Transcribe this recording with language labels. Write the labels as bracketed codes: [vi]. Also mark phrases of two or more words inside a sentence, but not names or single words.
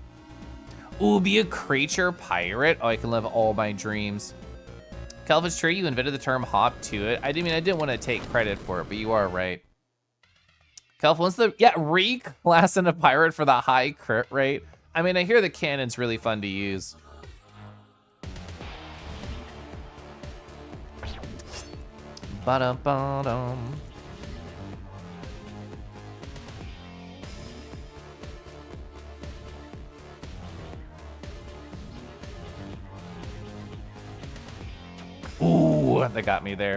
[en] Ooh, be a creature pirate. Oh, I can live all my dreams. Calvin's Tree, you invented the term hop to it. I didn't want to take credit for it, but you are right. Calvin, what's the, yeah, reclass in a pirate for the high crit rate. I mean, I hear the cannon's really fun to use. Ba-dum-ba-dum. Ooh, that got me there.